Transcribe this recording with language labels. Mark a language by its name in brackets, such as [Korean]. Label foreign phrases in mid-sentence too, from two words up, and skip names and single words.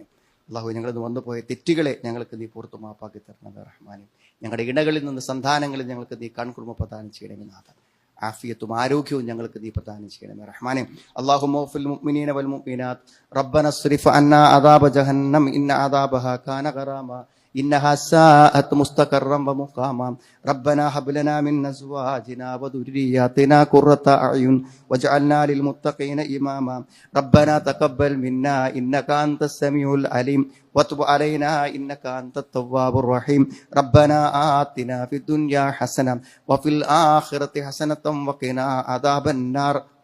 [Malayalam] അള്ളാഹു, ഞങ്ങളിന്ന് വന്നുപോയ തെറ്റുകളെ ഞങ്ങൾക്ക് നീ പുറത്തു മാപ്പാക്കി തരണമേ റഹ്മാനെ. ഞങ്ങളുടെ ഇണകളിൽ നിന്ന് സന്താനങ്ങളിൽ ഞങ്ങൾക്ക് നീ കൺകുർമ്മ പ്രദാനം ചെയ്യണമേ നാഥ. ആഫിയത്തും ആരോഗ്യവും ഞങ്ങൾക്ക് നീ പ്രദാനം ചെയ്യണമേ റഹ്മാനെ. [Arabic] اللهم في المؤمنين والمؤمنات ربنا اصرف عنا عذاب جهنم إن عذابها كان غراما إنها ساءت مستقرا ومقاما ربنا هب لنا من أزواجنا وذرياتنا قرة أعين واجعلنا للمتقين إماما ربنا تقبل منا إنك أنت السميع العليم وتب علينا إنك أنت التواب الرحيم ربنا آتنا في الدنيا حسنة وفي الآخرة حسنة وقنا عذاب النار.